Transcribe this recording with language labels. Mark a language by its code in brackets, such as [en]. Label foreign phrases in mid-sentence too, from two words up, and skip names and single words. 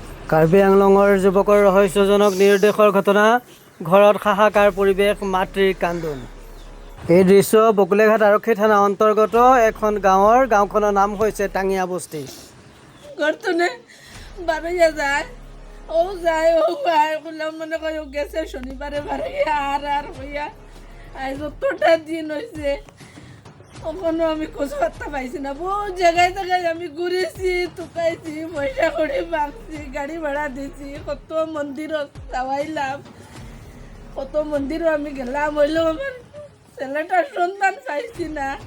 [as] কাৰ্বি আংলঙৰ যুৱকৰ ৰহস্যজনক নিৰুদ্দেশৰ ঘটনা, ঘৰত হাহাকাৰ পৰিৱেশ, মাতৃৰ কান্দোন। এই দৃশ্য বকুলেঘাট আৰক্ষী থানা অন্তৰ্গত এখন গাঁৱখনৰ নাম হৈছে টাঙিয়া বস্তি। [bn] ঘৰটোনে বাৰৈয়া যায় ও যায় ও ভাই বললাম মনে কয় গেছে শনিবারে বারৈয়া আর হইয়া আজ অতটা দিন হয়েছে ওখানে আমি খোঁজ পাত্তা পাইছি না। বহু জায়গায় জায়গায় আমি ঘুরেছি, টুকাইছি, পয়সা করে ভাঙছি, গাড়ি ভাড়া দিয়েছি, কত মন্দিরও যাওয়াইলাম, কত মন্দিরও আমি গেলাম, হইলেও আমার ছেলেটার সন্তান পাইছি না।